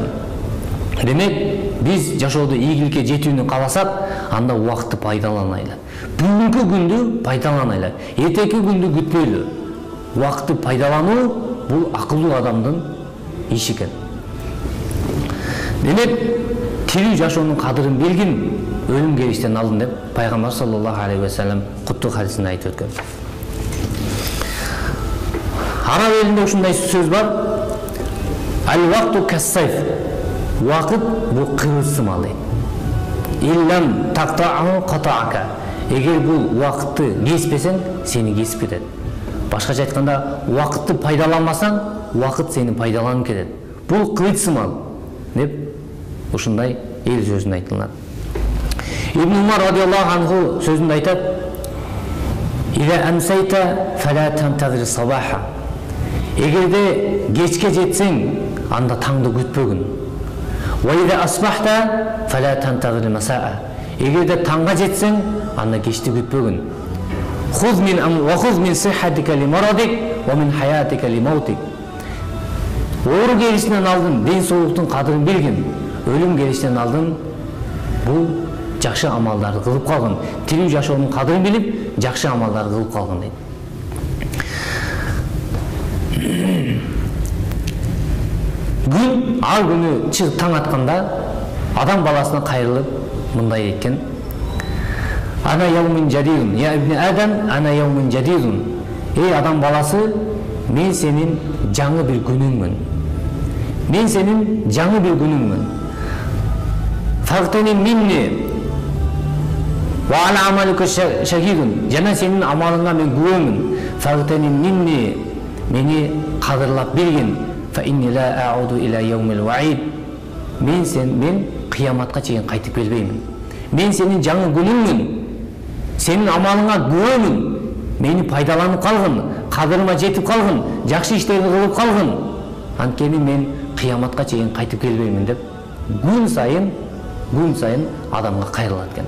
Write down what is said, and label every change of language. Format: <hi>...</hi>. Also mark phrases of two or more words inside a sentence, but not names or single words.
<ky>Демек, биз жашоодо ийгиликке жетүүнү кааласак, анда убакытты пайдаланайлы. Бүгүнкү күндү пайдаланайлы. Эртеки күндү күтпөйлү. Убакытты пайдалануу бул акылдуу адамдын иши экен. Демек, тирүү жашоонун кадырын билгин, өлүм келиштен алдын деп пайгамбар</ky> <ar>صلى الله عليه وسلم</ar> <ky>куттук хадисинде айтып өткөн. Араб элинде ушундай сөз бар.</ky> <ar>الوقت كالسيف.</ar> <ky>Вакыт бул кылыч сымал дейт.</ky> <ar>إن لم تقطعه قطعك.</ar> <ky>Эгер бул вакытты кеспесең, сени кесип кетет. Башкача айтканда, вакытты пайдаланмасаң, вакыт сени пайдаланып кетет. Бул кылыч сымал деп ушундай эл сөзүн айтылат. Ибн Умар</ky> <ar>رضي الله عنه</ar> <ky>сөзүндө айтат:</ky> <ar>"إذا أمسيت فلا تنتظر الصباح."</ar> <ky>Эгерде кечке жетсең, анда таңды күтпөгүн.</ky> <ar>"وإذا أصبحت فلا تنتظر المساء."</ar> <ky>Эгерде таңга жетсең, анда кечти күтпөгүн.</ky> <ar>"خذ من صحتك لمرضك ومن حياتك لموتك."</ar> <ky>Оору келишинен алдын ден соолуктун кадырын билгин. Өлүм келиштен алдын бул жакшы амалдарды кылып калгын. Тирүү жашоонун кадырын билип, жакшы амалдарды кылып калгын дейт. Күн ар күнү чыгып таң атканда адам баласына кайрылып мындай экен:</ky> <ar>"أنا يوم جديد يا ابن آدم أنا يوم جديد."</ar> <ky>Эй адам баласы, мен сенин жаңы бир күнүңмүн. Мен сенин жаңы бир күнүңмүн.</ky> <ar>فاغتنم مني وعلى عملك شهيد.</ar> <ky>Жана сенин амалыңа мен күбөмүн.</ky> <ar>فاغتنم مني,</ar> <ky>мени кадырлап билгин.</ky> <ar>فإني لا أعود إلى يوم الوعيد.</ar> <ky>Мен кыяматка чейин кайтып келбеймин. Мен сенин жаңы күнүңмүн. Сенин амалыңа күбөмүн. Мени пайдаланып калгын, кадырыма жетип калгын, жакшы иштерди кылып калгын. Анткени мен кыяматка чейин кайтып келбеймин деп күн сайын күн сайын адамга кайрылат экен.</ky>